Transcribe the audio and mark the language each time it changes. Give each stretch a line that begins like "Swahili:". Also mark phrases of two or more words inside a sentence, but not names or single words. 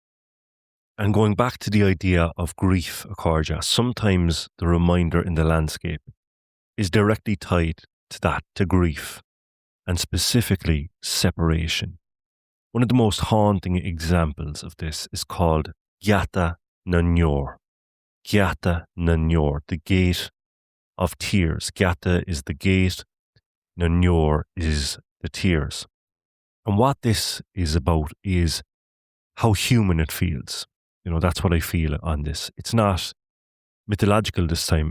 English: And going back to the idea of grief, Accordia, sometimes the reminder in the landscape is directly tied to that, to grief, and specifically separation. One of the most haunting examples of this is called Geata nDeor. Geata nDeor, the gate of tears. Geata is the gate, nDeor is the tears. And what this is about is how human it feels. That's what I feel on this. It's not mythological this time.